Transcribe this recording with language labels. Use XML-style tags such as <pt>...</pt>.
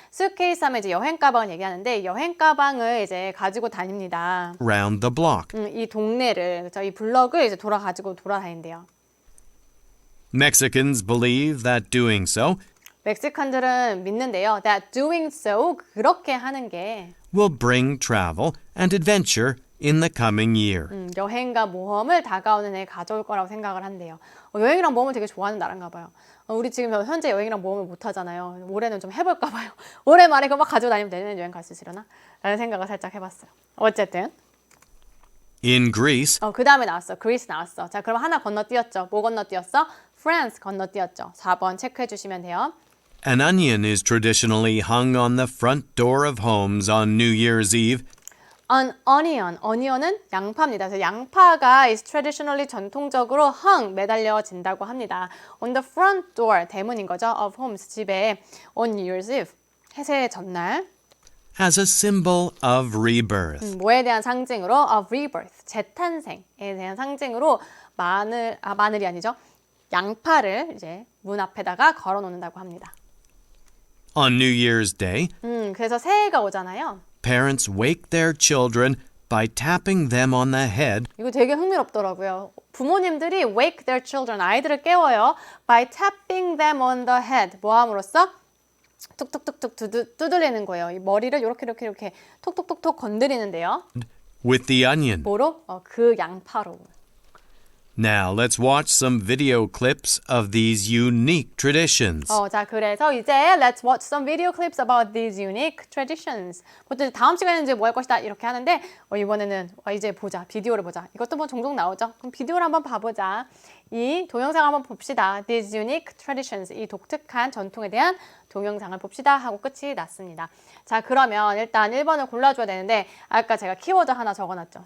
<ko>suitcase 하면 이제 여행 가방을 얘기하는데 여행 가방을 이제 가지고 다닙니다.</ko> <en>around the block.</en> <ko>이 동네를 그렇죠? 이 블럭을 이제 돌아다닌대요.</ko> <en>Mexicans believe that doing so</en> <ko>멕시칸들은 믿는데요.</ko> <en>That doing so</en> <ko>그렇게 하는 게</ko> <en>will bring travel and adventure in the coming year.</en> <ko>여행과 모험을 다가오는 해에 가져올 거라고 생각을 한대요. 여행이랑 모험을 되게 좋아하는 나라인가 봐요. 우리 지금 현재 여행이랑 모험을 못 하잖아요. 올해는 좀 해볼까 봐요. 올해 말에 그거 막 가지고 다니면 내년에 여행 갈 수 있으려나? 라는 생각을 살짝 해봤어요. 어쨌든</ko> <en>In Greece,</en> <ko>그 다음에 나왔어. 그리스 나왔어. 자, 그럼 하나 건너뛰었죠. 뭐 건너뛰었어? 프랑스 건너뛰었죠. 4번 체크해 주시면 돼요.</ko> <en>an onion is traditionally hung on the front door of homes on New Year's Eve An onion.</en> <ko>onion은 양파입니다. 그래서 양파가</ko> <en>is traditionally</en> <ko>전통적으로</ko> <en>hung</en> <ko>매달려진다고 합니다.</ko> <en>On the front door</en> <ko>대문인 거죠.</ko> <en>Of homes</en> <ko>집에</ko> <en>on New Year's Eve</en> <ko>해새 전날</ko> <en>as a symbol of rebirth.</en> <ko>뭐에 대한 상징으로</ko> <en>of rebirth</en> <ko>재탄생에 대한 상징으로 마늘이 아니죠. 양파를 이제 문 앞에다가 걸어 놓는다고 합니다.</ko> <en>On New Year's Day,</en> <ko>그래서 새해가 오잖아요.</ko> <en>parents wake their children by tapping them on the head</en> <ko>이거 되게 흥미롭더라고요. 부모님들이</ko> <en>wake their children,</en> <ko>아이들을 깨워요.</ko> <en>by tapping them on the head.</en> <ko>뭐 함으로써? 툭툭툭툭 두들리는 거예요. 이 머리를 이렇게 톡톡톡톡 건드리는데요.</ko> <en>with the onion.</en> <ko>뭐로? 그 양파로.</ko> <en>Now let's watch some video clips of these unique traditions.</en> <ko>자, 그래서 이제</ko> <en>let's watch some video clips about these unique traditions.</en> <ko>보통 다음 시간에는 이제 뭐 할 것이다 이렇게 하는데 이번에는 이제 보자. 비디오를 보자. 이것도 뭐 종종 나오죠. 그럼 비디오를 한번 봐보자. 이 동영상 한번 봅시다.</ko> <en>These unique traditions.</en> <ko>이 독특한 전통에 대한 동영상을 봅시다 하고 끝이 났습니다. 자, 그러면 일단 1번을 골라줘야 되는데 아까 제가 키워드 하나 적어놨죠.</ko>